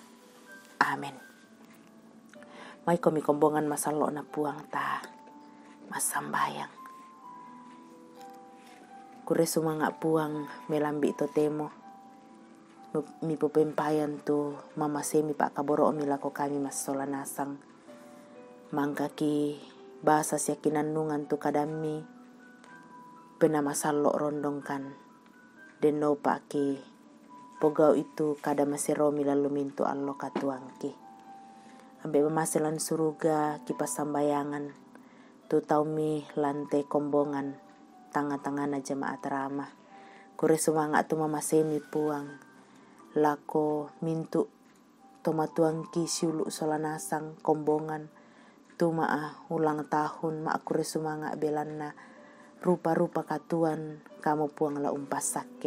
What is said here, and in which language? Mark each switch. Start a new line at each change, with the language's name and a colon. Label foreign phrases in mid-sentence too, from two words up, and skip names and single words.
Toraja-Sa'dan: Amin. Mai komi kombongan masalo na puang ta masambayang. Kure sumanga puang melambi to temo. Mi pempayan tu mama semi pak kaboro milako kami mas solanasang. Mangkaki bahasa siakinan nungan tu kadami pena masalo rondongkan. Deno paki pogau itu kada masiromi lalu mintu allo katuangki. Ambe pemasilan suruga kipas sambayangan tu taumi lante kombongan tanga-tangana jemaat ramah. Kure sumanga tu mama semi puang lako mintu tomatuangki siulu solanasang kombongan tu maa
Indonesian: ulang tahun
Toraja-Sa'dan: maa kure sumanga belanna rupa-rupa katuan kamu puang la umpasake.